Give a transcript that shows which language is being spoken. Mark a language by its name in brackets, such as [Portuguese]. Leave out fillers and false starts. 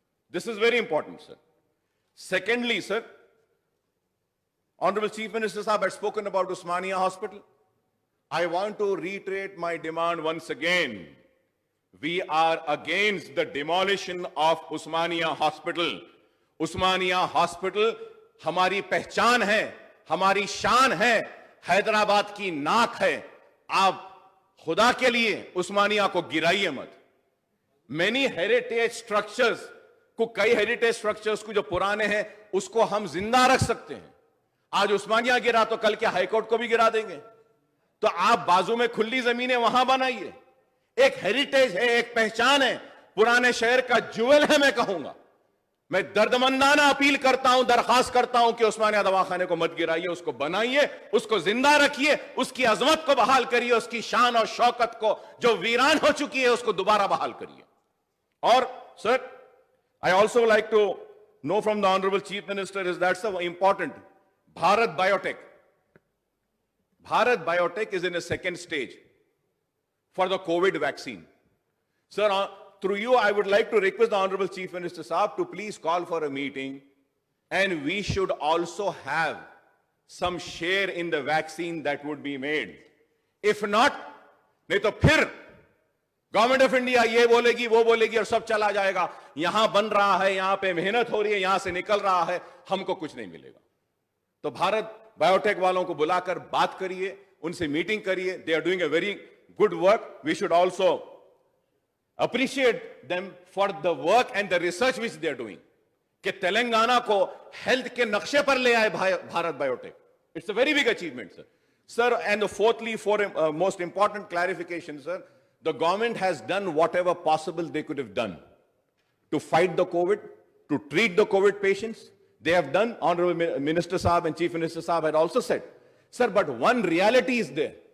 [English] This is very important, sir. Secondly, sir, Honorable Chief Minister Saab had spoken about Osmania Hospital. I want to reiterate my demand once again. We are against the demolition of Osmania Hospital. [Hindi] Osmania Hospital हमारी पहचान है, हमारी शान है, हैदराबाद की नाक है. आप खुदा के लिए उस्मानिया को गिराइए मत. [English] Many heritage structures [Hindi] को, कई हेरिटेज स्ट्रक्चर्स को जो पुराने हैं उसको हम जिंदा रख सकते हैं. आज उस्मानिया गिरा तो कल के हाईकोर्ट को भी गिरा देंगे. तो आप बाजू में खुली जमीनें वहां बनाइए. एक हेरिटेज है, एक पहचान है, पुराने शहर का ज्वेल है. मैं कहूंगा, मैं दर्दमंदाना अपील करता हूं, दरखास्त करता हूं कि उस्मानिया दवाखाने को मत गिराइए, उसको बनाइए, उसको जिंदा रखिए, उसकी अजमत को बहाल करिए, उसकी शान और शौकत को जो वीरान हो चुकी है उसको दोबारा बहाल करिए. और sir, [English] I also like to know from the Honorable Chief Minister is that so important. Bharat Biotech. Bharat Biotech is in a second stage for the COVID vaccine. Sir, through you, I would like to request the Honorable Chief Minister Saab to please call for a meeting, and we should also have some share in the vaccine that would be made. If not, [Hindi] नहीं तो फिर government of India ये बोलेगी, वो बोलेगी और सब चला जाएगा. यहां बन रहा है, यहां पे मेहनत हो रही है, यहां से निकल रहा है, हमको कुछ नहीं मिलेगा. तो भारत बायोटेक वालों को बुलाकर बात करिए, उनसे मीटिंग करिए. [English] They are doing a very good work. We should also appreciate them for the work and the research which they are doing. [Hindi] कि तेलंगाना को हेल्थ के नक्शे पर ले आए Bharat biotech. [English] It's a very big achievement, sir. Sir, and fourthly, most important clarification, sir, the government has done whatever possible they could have done to fight the COVID, to treat the COVID patients. They have done. Honorable Minister Saab and Chief Minister Saab had also said, sir, but one reality is there.